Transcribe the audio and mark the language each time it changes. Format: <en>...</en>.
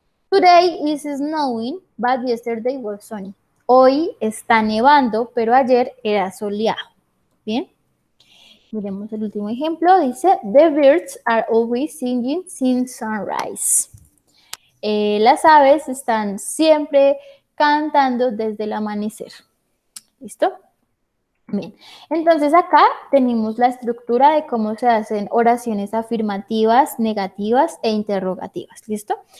<en>Today is snowing, but yesterday was sunny.</en> <es>Hoy está nevando, pero ayer era soleado. Bien. Miremos el último ejemplo. Dice,</es> <en>the birds are always singing since sunrise.</en> <es>Las aves están siempre cantando desde el amanecer. ¿Listo? Bien. Entonces acá tenemos la estructura de cómo se hacen oraciones afirmativas, negativas e interrogativas. ¿Listo?</es>